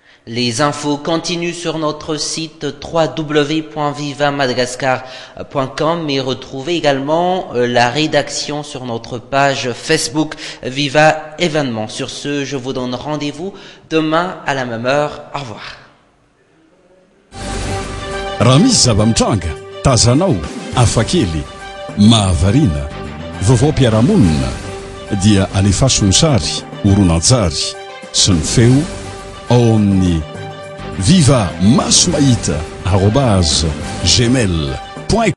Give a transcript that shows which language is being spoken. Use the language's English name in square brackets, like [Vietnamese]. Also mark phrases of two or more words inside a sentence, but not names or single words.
[French] Les infos continuent sur notre site www.vivamadagascar.com et retrouvez également la rédaction sur notre page Facebook Viva Événements. Sur ce, je vous donne rendez-vous demain à la même heure. Au revoir. [Malagasy] Raha misy zava-mitranga tazanao afakely mahavarina vaovao-piarahamonina dia alefasony sary horonantsary sy ny feo ao amin'ny viva maso mahita @gmail.com